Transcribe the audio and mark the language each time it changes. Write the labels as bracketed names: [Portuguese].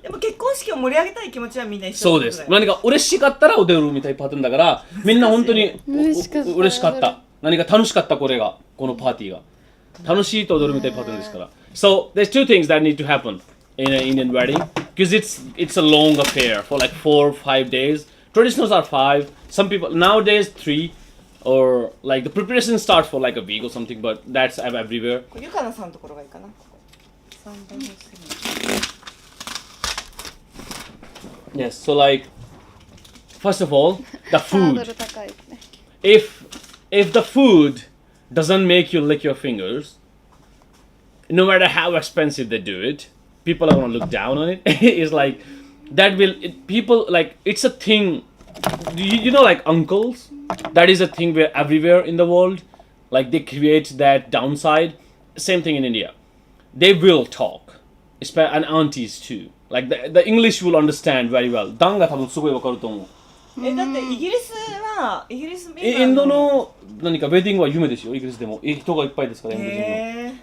[Japanese] でも結婚式を盛り上げたい気持ちはみんな一緒そうです。何か嬉しかったら踊るみたいなパターンだから、みんな本当に嬉しかった。何か楽しかったこのパーティーが。楽しいと踊るみたいなパターンですから。 [English] So there's two things that need to happen in an Indian wedding because it's a long affair for like 4 or 5 days. Traditionals are 5. Some people nowadays 3. Or like the preparation starts for like a week or something, but that's everywhere. [Japanese] ゆかなさんのところがいいかな。 [English] Yes, so like first of all, the [Japanese] ハード [English] food. [Japanese] ル高いですね。 [English] If the food doesn't make you lick your fingers, no matter how expensive they do it, people are gonna look down on it. It's like that people like it's a thing. You know, like uncles. That is a thing where everywhere in the world, like they create that downside. Same thing in India. They will talk, and aunties too. Like the English will understand very well. [Japanese] ダンが多分すごいわかると思う。だってイギリスインドの何かウェディングは夢ですよ。イギリスでも人がいっぱいですからインド人の。